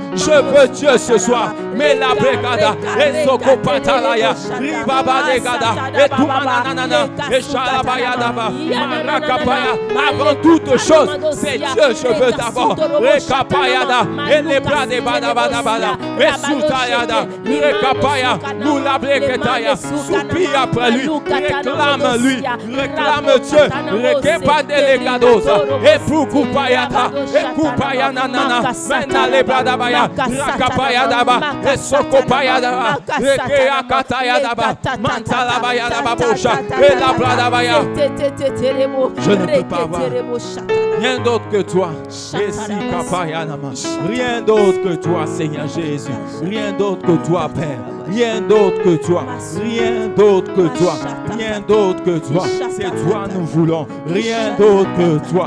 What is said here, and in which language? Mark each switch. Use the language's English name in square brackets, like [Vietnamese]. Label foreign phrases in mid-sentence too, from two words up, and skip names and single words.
[French] Je veux Dieu ce soir, mais la Bregada, et Sokopatalaya, Ribabadegada, et Tumananana, et Chalabayadaba, Marakapaya. Avant toute chose, c'est Dieu, je veux d'abord. Rekapayada, et les bras de Badabadabada, et Soutayada, Rekapaya, nous la Breketaya, soupire après lui, réclame lui, réclame Dieu, Rekepandelegadosa, et Pukupayata, et Kupayananana, Menale Bradabaya, Rakapayadaba, et Sokopayadaba, Rekeakatayadaba, Mantalabayadaba Bosha, et la Bradabaya. Je ne peux pas avoir rien d'autre que toi. Rien d'autre que toi, Seigneur Jésus. Rien d'autre que toi, Père. Rien d'autre que toi. Rien d'autre que toi. Rien d'autre que toi. C'est toi nous voulons. Rien d'autre que toi.